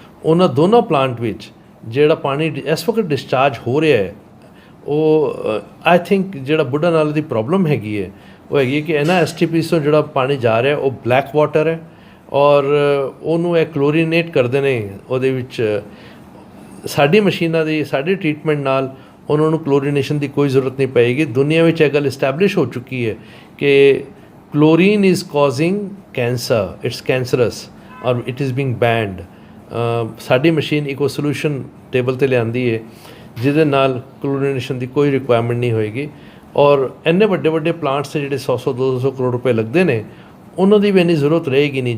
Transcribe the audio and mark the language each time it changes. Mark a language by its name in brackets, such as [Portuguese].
[Punjabi] ਉਹਨਾਂ ਦੋਨਾਂ ਪਲਾਂਟ ਵਿੱਚ ਜਿਹੜਾ ਪਾਣੀ ਇਸ ਵਕਤ ਡਿਸਚਾਰਜ ਹੋ ਰਿਹਾ ਹੈ, ਉਹ [English] I think [Punjabi] ਜਿਹੜਾ ਬੁੱਢਾ ਨਾਲੇ ਦੀ ਪ੍ਰੋਬਲਮ ਹੈਗੀ ਹੈ ਉਹ ਹੈਗੀ ਹੈ ਕਿ ਇਹਨਾਂ STPs ਤੋਂ ਜਿਹੜਾ ਪਾਣੀ ਜਾ ਰਿਹਾ ਉਹ ਬਲੈਕ ਵਾਟਰ ਹੈ, ਔਰ ਉਹਨੂੰ ਇਹ ਕਲੋਰੀਨੇਟ ਕਰਦੇ ਨੇ. ਉਹਦੇ ਵਿੱਚ ਸਾਡੀ ਮਸ਼ੀਨਾਂ ਦੀ, ਸਾਡੀ ਟ੍ਰੀਟਮੈਂਟ ਨਾਲ ਉਹਨਾਂ ਨੂੰ ਕਲੋਰੀਨੇਸ਼ਨ ਦੀ ਕੋਈ ਜ਼ਰੂਰਤ ਨਹੀਂ ਪਏਗੀ. ਦੁਨੀਆ ਵਿੱਚ ਇਹ ਗੱਲ ਇਸਟੈਬਲਿਸ਼ ਹੋ ਚੁੱਕੀ ਹੈ ਕਿ [English] chlorine is causing cancer, it's cancerous or it is being banned. [Punjabi] ਸਾਡੀ ਮਸ਼ੀਨ ਇੱਕ ਸੋਲੂਸ਼ਨ ਟੇਬਲ 'ਤੇ ਲਿਆਂਦੀ ਹੈ ਜਿਹਦੇ ਨਾਲ ਕਲੋਰੀਨੇਸ਼ਨ ਦੀ ਕੋਈ ਰਿਕੁਆਇਰਮੈਂਟ ਨਹੀਂ ਹੋਏਗੀ, ਔਰ ਇੰਨੇ ਵੱਡੇ ਵੱਡੇ ਪਲਾਂਟਸ 'ਤੇ ਜਿਹੜੇ 100 200 ਕਰੋੜ ਰੁਪਏ ਲੱਗਦੇ ਨੇ ਉਹਨਾਂ ਦੀ ਵੀ ਇੰਨੀ ਜ਼ਰੂਰਤ ਰਹੇਗੀ ਨਹੀਂ.